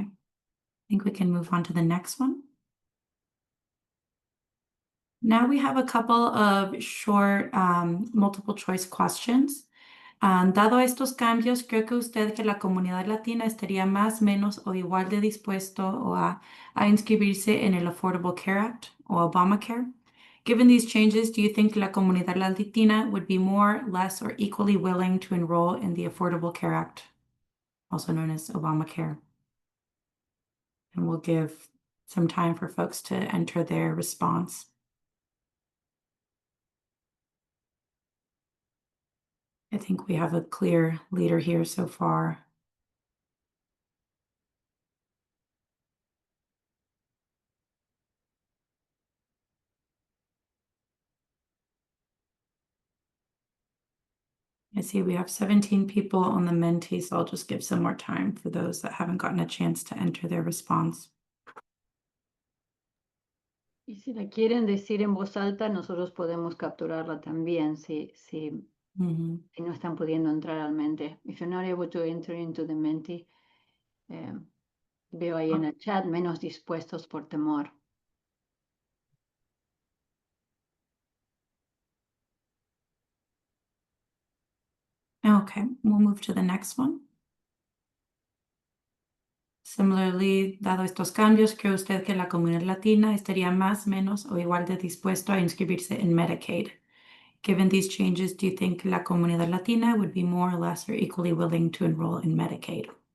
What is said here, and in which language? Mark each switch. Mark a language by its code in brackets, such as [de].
[en] I think we can move on to the next one. Now we have a couple of short multiple choice questions. [es] Dado estos cambios, ¿cree que usted que la comunidad latina estaría más, menos o igual de dispuesto a inscribirse en el Affordable Care Act o Obamacare? [en] Given these changes, do you think [es] la comunidad latina [en] would be more, less, or equally willing to enroll in the Affordable Care Act, also known as Obamacare? And we'll give some time for folks to enter their response. I think we have a clear leader here so far. I see we have 17 people on the Menti, so I'll just give some more time for those that haven't gotten a chance to enter their response. [es] Y si la quieren decir en voz alta, nosotros podemos capturarla también si no están pudiendo entrar al Menti. [en] If you're not able to enter into the Menti, [es] veo ahí en el chat, menos dispuestos por temor. [en] Okay, we'll move to the next one. Similarly, [es] dado estos cambios, ¿cree usted que la comunidad latina estaría más, menos o igual de dispuesto a inscribirse en Medicaid? [en] Given these changes, do you think [es] la comunidad latina [en] would be more, less, or equally willing to enroll in Medicaid?